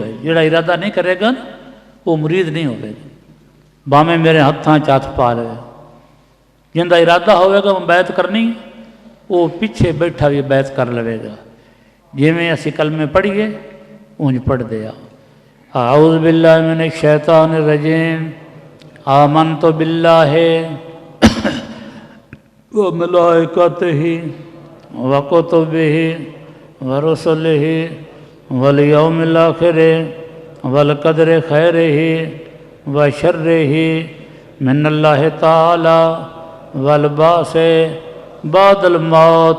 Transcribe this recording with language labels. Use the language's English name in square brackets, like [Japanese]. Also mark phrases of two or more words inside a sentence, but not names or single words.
[Punjabi] جیڑا ارادہ نہیں کرے گا وہ مرید نہیں ہووے گا. بھاویں میرے ہتھاں چ ہتھ پا لوے، جندا ارادہ ہووے گا وہ بیعت کرنی، وہ پچھے بیٹھا بھی بیعت کر لوے گا. جویں اسی کلمے پڑھیے انج پڑھدے آ. [Arabic] أعوذ بالله من الشيطان الرجيم، آمنت بالله وملائكته وكتبه ورسله واليوم الآخر والقدر خيره وشره من الله تعالى والبعث بعد الموت.